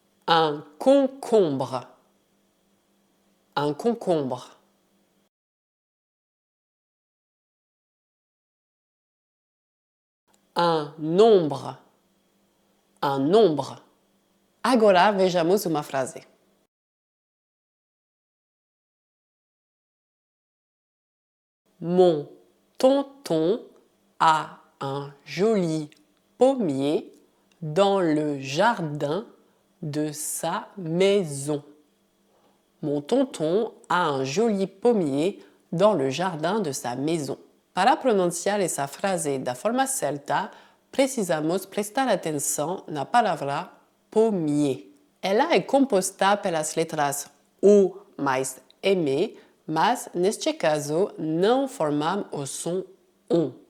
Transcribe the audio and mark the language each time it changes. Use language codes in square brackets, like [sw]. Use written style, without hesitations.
[fr] Un concombre. Un concombre. Un nombre. Un nombre. [pt] Agora vejamos uma frase. [fr] Mon tonton a un joli pommier dans le jardin de sa maison. Mon tonton a un joli pommier dans le jardin de sa maison. [pt] Para pronunciar essa frase da forma certa, precisamos prestar atenção na palavra pommier. Ela é composta pelas letras O mais M, mas neste caso não formam o som ON.